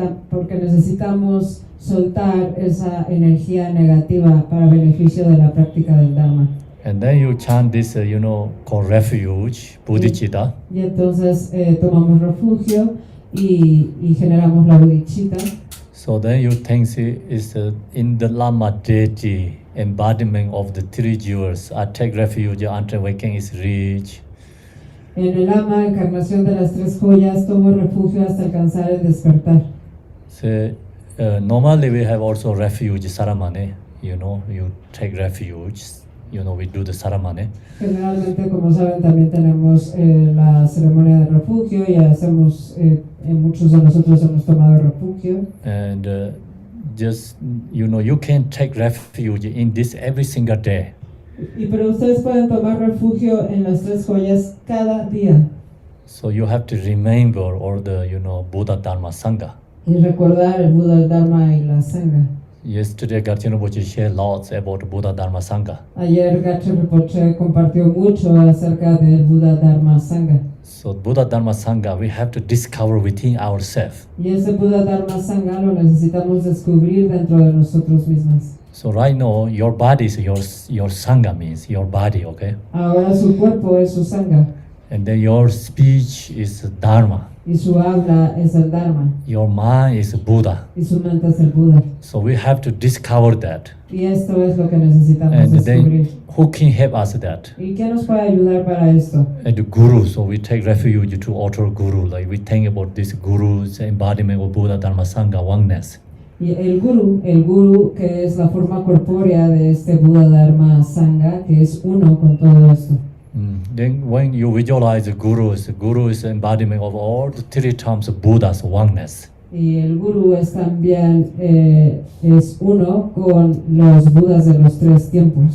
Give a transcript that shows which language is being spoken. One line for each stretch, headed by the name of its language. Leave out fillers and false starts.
Spanish: Porque necesitamos soltar esa energía negativa para beneficio de la práctica del Dharma.
English: And then you chant this, called Refuge, bodhicitta.
Spanish: Y entonces tomamos refugio y generamos la bodhicitta.
English: So then you think is in the Lama deity, embodiment of the three jewels. I take refuge until waking is reached.
Spanish: En el Lama, encarnación de las tres joyas, tomo refugio hasta alcanzar el despertar.
English: So normally we have also refuge ceremony. You take refuge. We do the ceremony.
Spanish: Generalmente, como saben, también tenemos la ceremonia de refugio y hacemos, muchos de nosotros hemos tomado refugio.
English: And just, you can take refuge in this every single day.
Spanish: Pero ustedes pueden tomar refugio en las tres joyas cada día.
English: So you have to remember all the, Buddha, Dharma, Sangha.
Spanish: Y recordar el Buda, el Dharma y la Sangha.
English: Yesterday, Rinpoche shared lots about Buddha, Dharma, Sangha.
Spanish: Ayer Rinpoche compartió mucho acerca del Buda, Dharma, Sangha.
English: So Buddha, Dharma, Sangha, we have to discover within ourselves.
Spanish: Y ese Buda, Dharma, Sangha lo necesitamos descubrir dentro de nosotros mismos.
English: So right now, your body is your Sangha means your body, okay?
Spanish: Ahora su cuerpo es su Sangha.
English: And then your speech is Dharma.
Spanish: Y su habla es el Dharma.
English: Your mind is Buddha.
Spanish: Y su mente es el Buda.
English: So we have to discover that.
Spanish: Y esto es lo que necesitamos
English: And
Spanish: descubrir.
English: then who can help us that?
Spanish: ¿Y qué nos puede ayudar para esto?
English: And the Guru, so we take refuge to alter Guru. Like we think about this Guru's embodiment of Buddha, Dharma, Sangha, oneness.
Spanish: Y el guru que es la forma corpórea de este Buda, Dharma, Sangha, que es uno con todo esto.
English: Then when you visualize the Guru is embodiment of all the three terms of Buddha's oneness.
Spanish: Y el guru es también es uno con los Budas de los tres tiempos.